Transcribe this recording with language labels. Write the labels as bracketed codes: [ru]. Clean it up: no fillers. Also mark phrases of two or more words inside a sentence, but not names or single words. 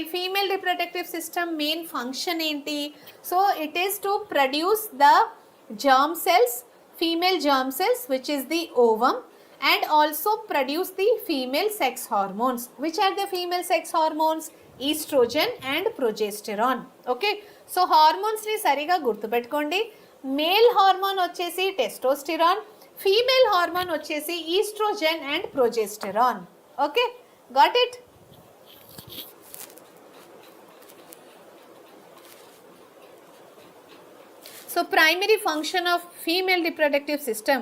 [en] Female reproductive system main function enti? So it is to produce the germ cells, female germ cells, which is the ovum, and also produce the female sex hormones. Which are the female sex hormones? Estrogen and progesterone. Okay, so hormones [te] ని సరిగా గుర్తు పెట్టుకోండి. [en] Male hormone vachesi testosterone, female hormone vachesi estrogen and progesterone. Okay, got it? So primary function of female reproductive system.